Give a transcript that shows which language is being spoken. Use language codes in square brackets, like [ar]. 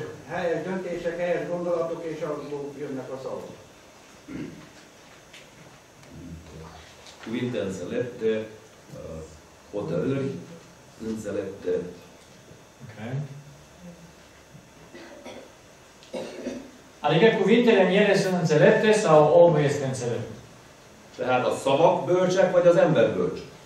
[hu] Helyes döntések, helyes gondolatok, és abból jönnek a szavak. [ro] cuvinte înțelepte, hotărâri înțelepte. [en] Okay. [ro] Adică cuvintele în ele sunt înțelepte sau omul este înțelept? [hu] Tehát a szavak bölcsek, vagy az ember bölcs?